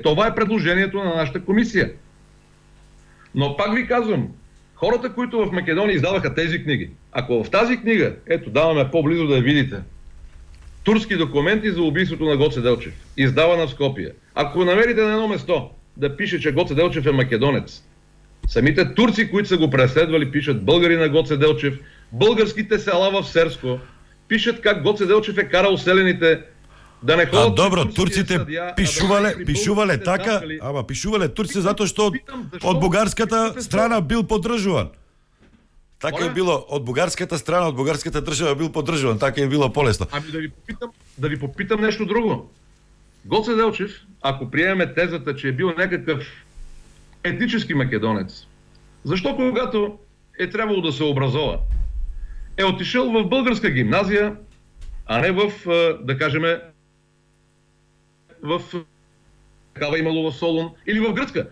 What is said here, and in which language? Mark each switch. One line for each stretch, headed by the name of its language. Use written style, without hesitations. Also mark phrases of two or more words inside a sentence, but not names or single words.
Bulgarian: Това е предложението на нашата комисия. Но пак ви казвам, хората, които в Македония издаваха тези книги, ако в тази книга, ето даваме по-близо да я видите, турски документи за убийството на Гоце Делчев, издавана в Скопие, ако намерите на едно место да пише, че Гоце Делчев е македонец, самите турци, които са го преследвали, пишат българи на Гоце Делчев, българските села в Серско, пишат как Гоце Делчев е карал селените да не ходят...
Macedonian: Добро, турците пишувале така, ама пишувале турци затоа што од бугарската страна бил поддржуван. Така е било, од бугарската страна, од бугарската држава бил поддржуван, така е било полесно.
Bulgarian: Ами да ви попитам нещо друго. Гоце Делчев, ако приемеме тезата, че е бил някакъв етнически македонец, защо когато е трябвало да се образова, е отишъл в българска гимназия, а не в, да кажем, в такава имало в Солун или в гръцка.